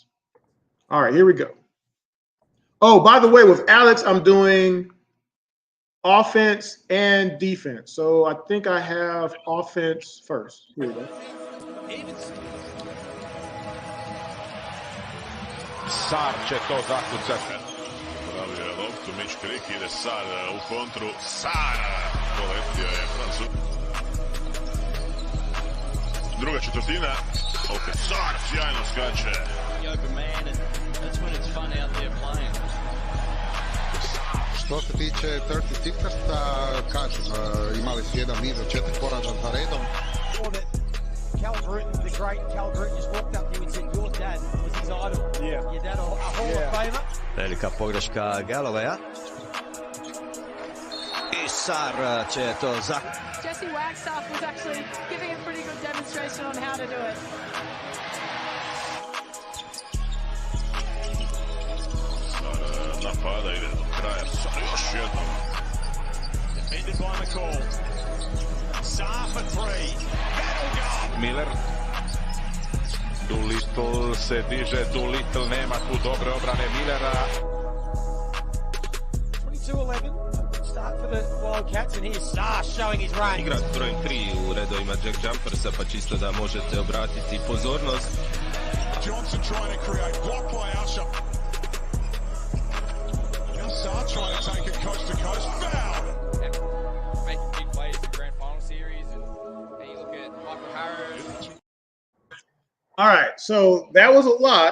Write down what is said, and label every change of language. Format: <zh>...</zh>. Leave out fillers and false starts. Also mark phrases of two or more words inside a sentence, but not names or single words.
<en>All right, here we go. Oh, by the way, with Alex, I'm doing offense and defense. So I think I have offense first. Here we go.</en> <hr>Sar će to zakucati. Pravi loptu, Mitch Crick ide Sar u kontru. Sar poletio je Francuz. Druga četvrtina. Opet Sar sjajno skače. Što se tiče 36ersa, kažem, imali su jedan niz od 4 poraza za redom.</hr> <en>great Calgary just walked up to you and said your dad was his idol. Yeah. Your dad a Hall of Famer.</en> <hr>Velika pogreška Galloweja. I Sar će to za...</hr> <en>Jesse Wagstaff was actually giving a pretty good demonstration on how to do it.</en> <hr>Napada ide do kraja, sad još jednom.</hr> <en>Defended by McCall. Sar for three. That'll go. Miller.</en> <hr>Doolittle se diže, Doolittle nema tu dobre obrane Millera. 22-11.</hr> <en>Start for the Wildcats and here's Sar showing his range.</en> <hr>Igra s brojem 3 u redovima Jack Jumpersa, pa čisto da možete obratiti pozornost.</hr> <en>Johnson trying to create block by Usher. Sar trying to take it coast to coast. Foul! Making big plays in the grand final series, and then you look at Michael Harris. All right, so that was a lot.</en>